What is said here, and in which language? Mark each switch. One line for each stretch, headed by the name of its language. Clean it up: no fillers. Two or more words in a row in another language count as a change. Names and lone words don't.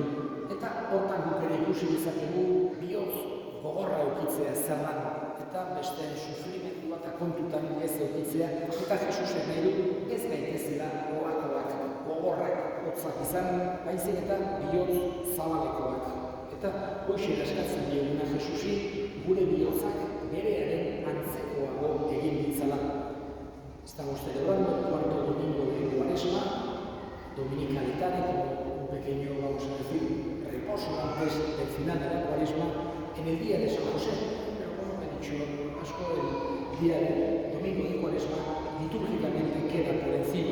Basque: Eta hortan guk ere ikusi dezakegu bihotz gogorra eukitzea zer den, eta besteen sufrimendua eta kontutan ez eukitzea, eta Jesusek nahi du ez gaitezela olakoak, gogorrak, hotzak izan, baizik eta bihotz zabalekoak. Eta hoxe eskatzen dioguna Jesusi, gure bihotzak berearen antzekoago egin ditzala.
Spanish: Estamos celebrando el cuarto domingo de Cuaresma, dominicalitari, como un pequeño, vamos a decir, reposo antes del final de la Cuaresma, en el día de San José. Pero como he dicho, Pascua, el día del domingo de Cuaresma, litúrgicamente queda por encima.